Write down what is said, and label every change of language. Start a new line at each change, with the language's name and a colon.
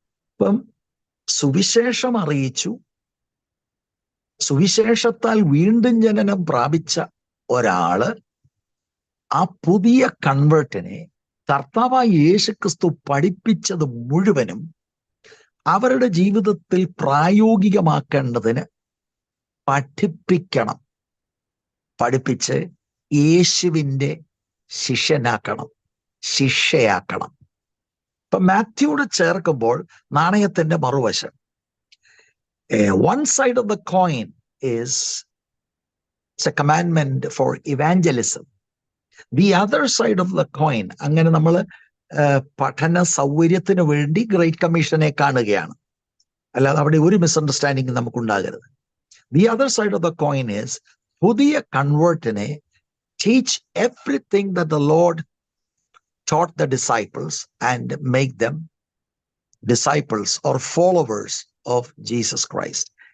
Malayalam: ഇപ്പം സുവിശേഷം അറിയിച്ചു. സുവിശേഷത്താൽ വീണ്ടും ജനനം പ്രാപിച്ച ഒരാള് ആ പുതിയ കൺവേർട്ടിനെ കർത്താവായ യേശുക്രിസ്തു പഠിപ്പിച്ചത് മുഴുവനും അവരുടെ ജീവിതത്തിൽ പ്രായോഗികമാക്കേണ്ടതിന് പഠിപ്പിക്കണം. പഠിപ്പിച്ച് യേശുവിൻ്റെ ശിഷ്യനാക്കണം, ശിഷ്യയാക്കണം. ഇപ്പൊ മാത്യുവിടെ ചേർക്കുമ്പോൾ നാണയത്തിന്റെ മറുവശം,
English: one side of the coin is it's a commandment for evangelism. The other side of the coin,
Malayalam: അങ്ങനെ നമ്മൾ പഠന സൗകര്യത്തിന് വേണ്ടി ഗ്രേറ്റ് കമ്മീഷനെ കാണുകയാണ്. അല്ലാതെ അവിടെ ഒരു misunderstanding നമുക്കുണ്ടാകരുത്.
English: The other side of the coin is
Malayalam: പുതിയ കൺവേർട്ടിനെ
English: teach everything that the Lord taught the disciples and make them disciples or followers of Jesus Christ.